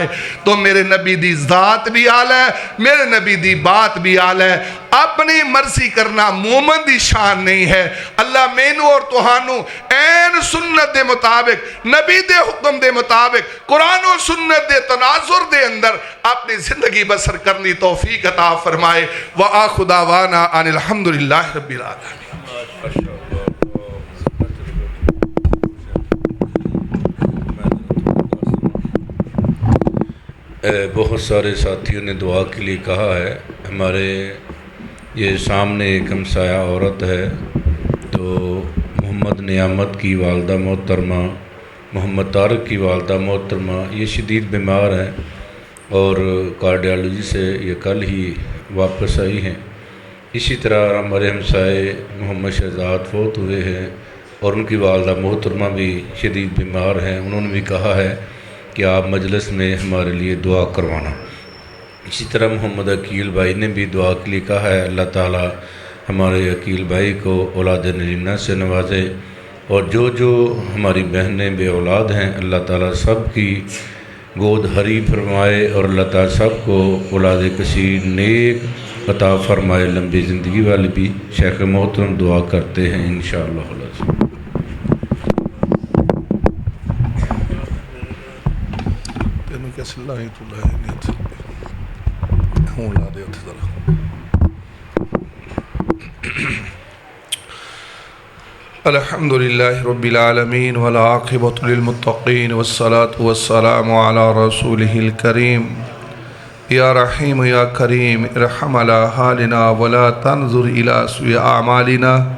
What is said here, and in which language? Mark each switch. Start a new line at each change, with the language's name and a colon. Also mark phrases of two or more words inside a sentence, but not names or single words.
Punjabi: تو میرے نبی دی ذات بھی اعلیٰ ہے، میرے نبی دی بات بھی اعلیٰ ہے. اپنی مرضی کرنا مومن دی شان نہیں ہے. اللہ مینوں اور تہانوں عین سنت دے مطابق، نبی دے حکم دے مطابق، قرآن اور سنت دے تناظر دے اندر اپنی زندگی بسر کرنی توفیق عطا فرمائے.
Arabic: وآخر دعوانا أن الحمد لله رب العالمين.
Urdu: بہت سارے ساتھیوں نے دعا کے لیے کہا ہے. ہمارے یہ سامنے ایک ہمسایہ عورت ہے، تو محمد نعمت کی والدہ محترمہ، محمد طارق کی والدہ محترمہ یہ شدید بیمار ہیں اور کارڈیالوجی سے یہ کل ہی واپس آئی ہیں. اسی طرح ہمارے ہمسائے محمد شہزاد فوت ہوئے ہیں اور ان کی والدہ محترمہ بھی شدید بیمار ہیں، انہوں نے بھی کہا ہے کہ آپ مجلس میں ہمارے لیے دعا کروانا۔ اسی طرح محمد عقیل بھائی نے بھی دعا کے لیے کہا ہے، اللہ تعالی ہمارے عقیل بھائی کو اولاد نرینہ سے نوازے، اور جو ہماری بہنیں بے اولاد ہیں اللہ تعالیٰ سب کی گود ہری فرمائے، اور اللہ تعالیٰ سب کو اولاد کثیر نیک عطا فرمائے، لمبی زندگی والی بھی شیخ محترم دعا کرتے ہیں
Arabic: انشاءاللہ العزیز۔ الحمد لله رب العالمين والعاقبة للمتقين والصلاة والسلام على رسوله الكريم يا رحيم يا كريم ارحم على حالنا ولا تنظر إلى سوء أعمالنا